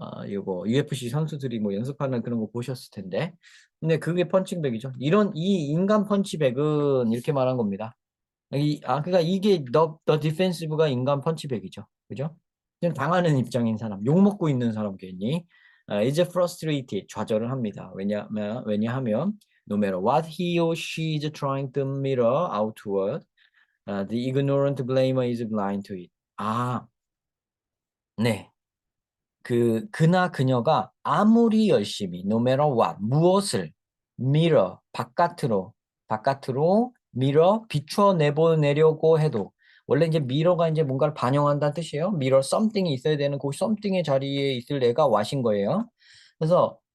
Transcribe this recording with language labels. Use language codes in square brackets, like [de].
[ko] 요거 UFC 선수들이 뭐 연습하는 그런 거 보셨을 텐데. 근데 그게 펀칭백이죠. 이 인간 펀치백은 이렇게 말한 겁니다. 그러니까 이게 더 디펜시브가 인간 펀치백이죠. 그죠? 지금 당하는 입장인 사람, 욕먹고 있는 사람 괜히 이제 frustrated, 좌절을 합니다. [en] 왜냐하면 no matter what he or she is trying to mirror outward, the ignorant blamer is blind to it. [ko] 네. 그나 그녀가 아무리 열심히 [en] no matter what [ko] 무엇을 mirror 바깥으로 mirror 비추어 내보내려고 해도 원래 이제 mirror가 이제 뭔가를 반영한다는 뜻이에요. [en] mirror something [ko] 이 있어야 되는 그 something의 자리에 있을 애가 what인 거예요. 그래서